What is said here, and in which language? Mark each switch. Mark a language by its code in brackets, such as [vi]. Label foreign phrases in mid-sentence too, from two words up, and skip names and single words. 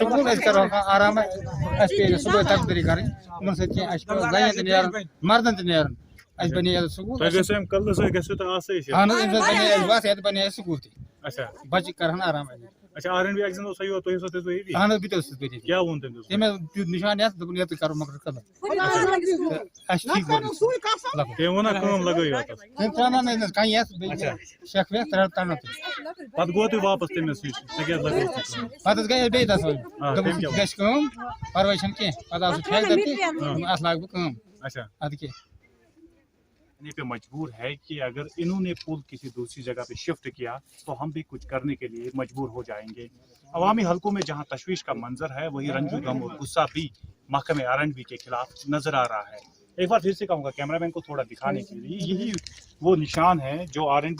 [ks] سکوٗل أسۍ کَرو آرامَے اَسہِ پیٚیہِ نہٕ صُبحٲے تقدٔری کَرٕنۍ یِمن سۭتۍ کینٛہہ اَسہِ چھِ پٮ۪وان زَنٮ۪ن تہِ نیرُن مردن تہِ نیرُن اَسہِ بَنے ییٚتَس سکوٗل اہن حظ اَمہِ سۭتۍ بَنے اَسہِ وَتھ ییٚتہِ بَنے اَسہِ سکوٗل تہِ بَچہِ کَرہن آرام اہن حظ بہٕ تہِ اوسُس تٔتی تٔمۍ حظ دیُت نِشان یَتھ دوٚپُن ییٚتہِ کَرو مگر قدم اَسہِ چھِ ٹھیٖک تٔمۍ ترٛاوناونٲے نہٕ کَنہِ یَتھ بیٚیہِ شیخ ویخ ترٛاونو پَتہٕ حظ گٔے أسۍ بیٚیہِ تَتھ سۭتۍ دوٚپُن گژھِ کٲم پَرواے چھَنہٕ کینٛہہ پَتہٕ آو سُہ ٹھیکدر تہِ اَتھ لاگہٕ بہٕ کٲم اَدٕ کیٛاہ [ur] پہ مجبور ہے کہ اگر انہوں نے پل کسی دوسری جگہ پہ شفٹ کیا تو ہم بھی کچھ کرنے کے لیے مجبور ہو جائیں گے عوامی حلقوں میں جہاں تشویش کا منظر ہے وہی رنج و غم اور غصہ بھی محکمہ RNB کے خلاف نظر آ رہا ہے ایک بار پھر سے کہوں گا کیمرہ مین کو تھوڑا دکھانے کے لیے یہی وہ نشان ہے جو RNB